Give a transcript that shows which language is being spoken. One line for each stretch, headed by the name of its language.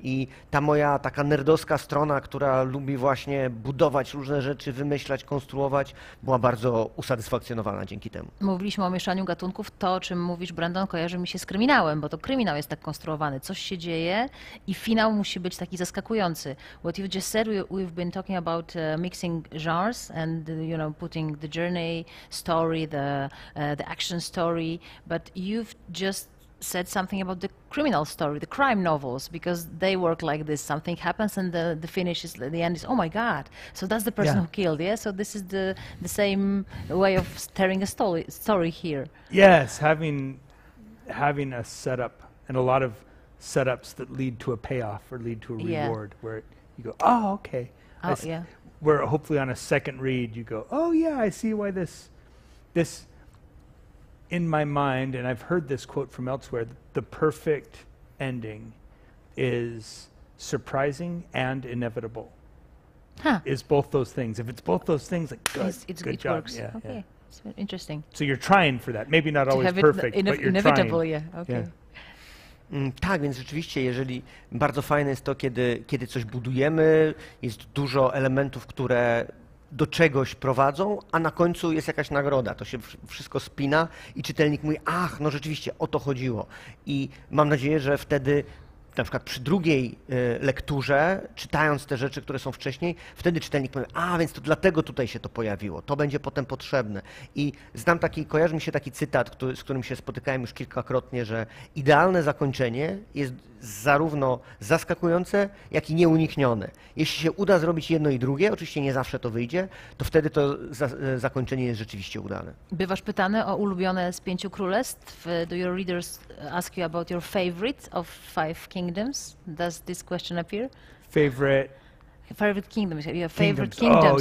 Polish: I ta moja taka nerdowska strona, która lubi właśnie budować różne rzeczy, wymyślać, konstruować, była bardzo usatysfakcjonowana dzięki temu. Mówiliśmy o mieszaniu gatunków. To, o czym mówisz, Brandon, kojarzy mi się z kryminałem, bo to kryminał jest tak konstruowany. Coś się dzieje i finał musi być taki zaskakujący.
English: What you've just said, we've been talking about mixing genres and, putting the journey story, the action story, but you've just said something about the criminal story, the crime novels, because they work like this. Something happens and the finish is, the end is, oh my God. So that's the person who killed, So this is the same way of telling a story here. Yes, having a setup and a lot of setups that lead to a payoff or lead to a reward where you go, oh, okay. Where hopefully on a second read you go, oh yeah, I see why this in my mind, and I've heard this quote from elsewhere, the perfect ending is surprising and inevitable. Is both those things. If it's both those things, like good, good job. Works. Okay, it's interesting. So you're trying for that. Maybe not always perfect, but you're inevitable, trying.
Polish: Tak, więc rzeczywiście, jeżeli bardzo fajne jest to, kiedy coś budujemy, jest dużo elementów, które do czegoś prowadzą, a na końcu jest jakaś nagroda. To się wszystko spina i czytelnik mówi, ach, no rzeczywiście o to chodziło. I mam nadzieję, że wtedy na przykład przy drugiej lekturze, czytając te rzeczy, które są wcześniej, wtedy czytelnik powie, a więc to dlatego tutaj się to pojawiło, to będzie potem potrzebne. I kojarzy mi się taki cytat, z którym się spotykałem już kilkakrotnie, że idealne zakończenie jest zarówno zaskakujące, jak i nieuniknione. Jeśli się uda zrobić jedno i drugie, oczywiście nie zawsze to wyjdzie, to wtedy to zakończenie jest rzeczywiście udane. Bywasz pytany o ulubione z 5 królestw.
English: Do your readers ask you about your favorite of 5 kingdoms? Does this question appear? Favorite kingdoms. Your favorite kingdoms.